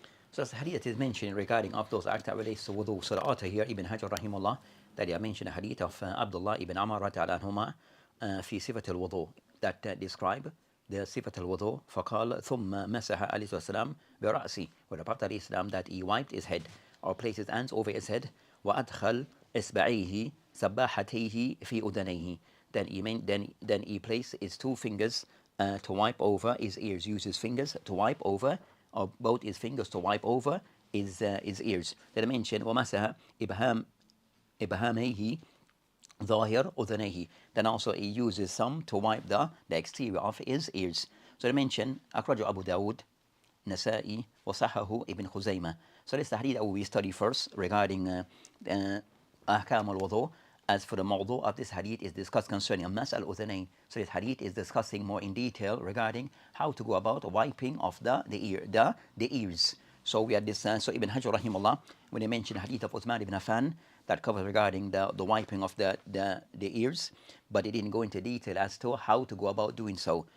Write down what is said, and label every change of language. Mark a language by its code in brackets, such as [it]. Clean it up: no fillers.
[en] So as the hadith is mentioned regarding of those acts that relates to wudu. So the author here, Ibn Hajar rahimahullah, that he mentioned a hadith of Abdullah ibn Amr radiallahu anhuma fi sifat al-wudu, that describe the sifat al-wudu. [ar] فقال ثم مسح عليه السلام برأسي, [en] where the Prophet ﷺ that he wiped his head or placed his hands over his head. [ar] وأدخل إصبعيه سباحتيه في أذنيه. [en] Then he placed his two fingers to wipe over his ears. Use his fingers to wipe over, or both his fingers to wipe over his ears. Then I mentioned [ar] ومسح إبهاميه ظاهر أذنيه. [en] Then also he uses some to wipe the exterior of his ears. So they mention [ar] أخرجه أبو داود نسائي وصححه ابن خزيمة. [en] So this is the hadith that we study first regarding [ar] أحكام الوضوء. [en] As for the mawdu of this hadith is discussed concerning mas al-udhanayn. So this hadith is discussing more in detail regarding how to go about wiping of the ears. So we had this. So Ibn Hajar rahimahullah, when he mentioned the hadith of Uthman ibn Affan that covers regarding the wiping of the ears, but he didn't go into detail as to how to go about doing so.